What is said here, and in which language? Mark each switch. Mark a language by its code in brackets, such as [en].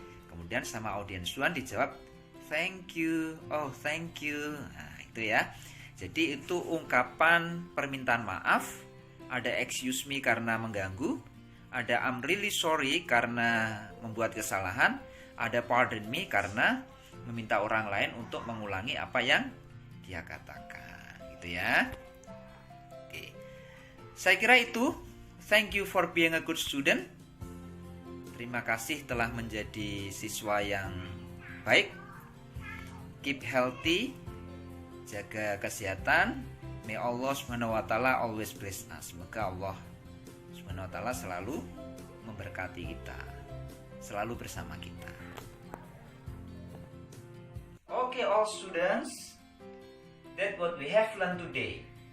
[id] Kemudian sama audience 1 dijawab, [en] thank you, oh thank you. [id] Nah, itu ya. Jadi itu ungkapan permintaan maaf. Ada [en] excuse me [id] karena mengganggu. Ada [en] I'm really sorry [id] karena membuat kesalahan. Ada [en] pardon me [id] karena meminta orang lain untuk mengulangi apa yang dia katakan. Gitu ya. Oke. Saya kira itu. [en] Thank you for being a good student. [id] Terima kasih telah menjadi siswa yang baik. [en] Keep healthy, [id] jaga kesehatan. [en] May Allah SWT always bless us. [id] Semoga Allah SWT selalu memberkati kita, selalu bersama kita. [en] Okay, all students, that's what we have learned today.